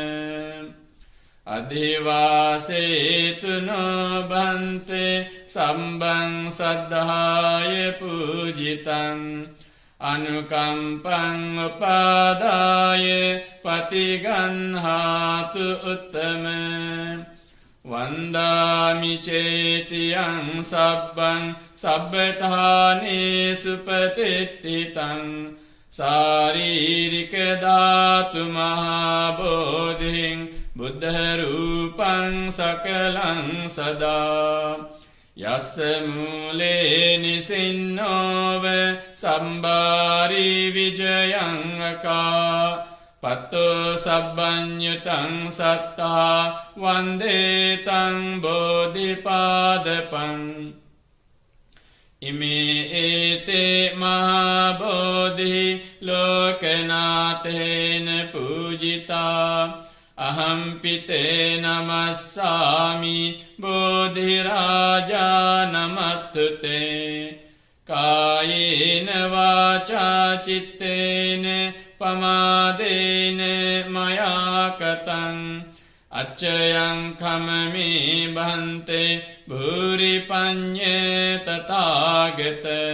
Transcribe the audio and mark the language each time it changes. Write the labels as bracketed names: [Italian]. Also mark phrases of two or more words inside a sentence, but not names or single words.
[Pali] අධිවාසේතුනෝ භන්තේ සම්බං සද්ධාය පූජිතං අනුකම්පං උපාදාය පටිගන්හාතු උත්තම වන්දාමි චේතියං සබ්බං සබ්බඨානේසු පතිට්ඨිතං සාරීරික ධාතු මහා බෝධිං බුද්ධ රූපං සකලං සදා යස්ස මූලේ නිසින්නෝව සම්බාරි විජයං අකා පත්තෝ සබ්බඤ්ඤුතං සත්තා වන්දේතං බෝධිපාදපං ඉමේ ඒතේ මහා බෝධි ලෝකනාථේන පූජිතා අහම්පිතේ නමස්සාමි බෝධිරාජා නමත්තුතේ කායේන වාචා චිත්තේන පමාදේන මයා කතං අච්චයං කමමේ භන්තේ භූරි පඤ්ඤේ තථාගත